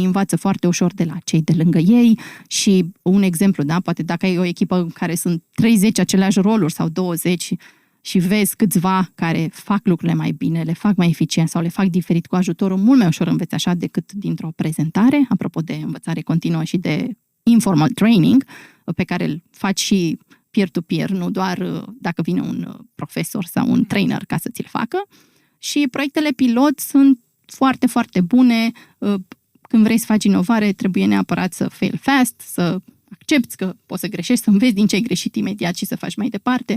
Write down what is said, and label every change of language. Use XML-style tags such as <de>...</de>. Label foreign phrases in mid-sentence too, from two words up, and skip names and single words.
<ro>învață foarte ușor de la cei de lângă ei și un exemplu, da, poate dacă ai o echipă în care sunt 30 aceleași roluri sau 20 și vezi câțiva care fac lucrurile mai bine, le fac mai eficient sau le fac diferit cu ajutorul, mult mai ușor înveți așa decât dintr-o prezentare, apropo de învățare continuă și de</ro> <en>informal training,</en> <ro>pe care îl faci și peer-to-peer, nu doar dacă vine un profesor sau un trainer ca să ți-l facă. Și proiectele pilot sunt foarte, foarte bune. Când vrei să faci inovare, trebuie neapărat să</ro> <en>fail fast,</en> <ro>să accepti că poți să greșești, să înveți din ce ai greșit imediat și să faci mai departe.</ro>